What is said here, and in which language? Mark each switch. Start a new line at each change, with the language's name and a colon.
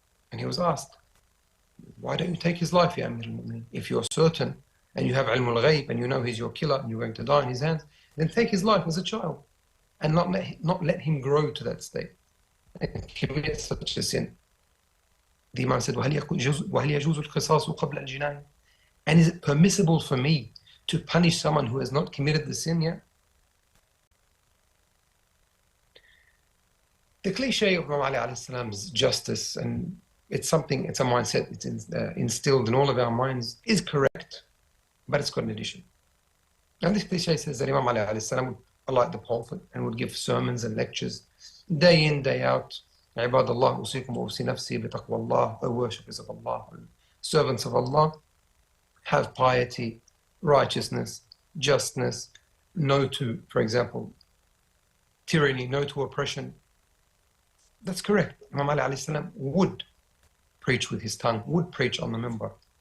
English: And he was asked, why don't you take his life, Ya Amir al-Mu'mineen? If you're certain and you have ilm al-ghayb and you know he's your killer and you're going to die in his hands, then take his life as a child and not let him grow to that state and commit such a sin. The Imam said,
Arabic: وَهَلْ يَجُوزُ الْقِصَاصُ قَبْلَ الْجِنَايَةِ?
English: And is it permissible for me to punish someone who has not committed the sin yet? The cliche of Imam Ali alayhi salam's justice, and it's a mindset, it's instilled in all of our minds, is correct, but it's got an addition. And this cliche says that Imam Ali alayhi salam would alight the pulpit and would give sermons and lectures day in, day out.
Arabic: عباد الله أوصيكم وأوصي نفسي بتقوى الله.
English: O worshippers of Allah, servants of Allah, have piety, righteousness, justness, no to, for example, tyranny, no to oppression. That's correct. Imam Ali alayhi salam would preach with his tongue, would preach on the minbar.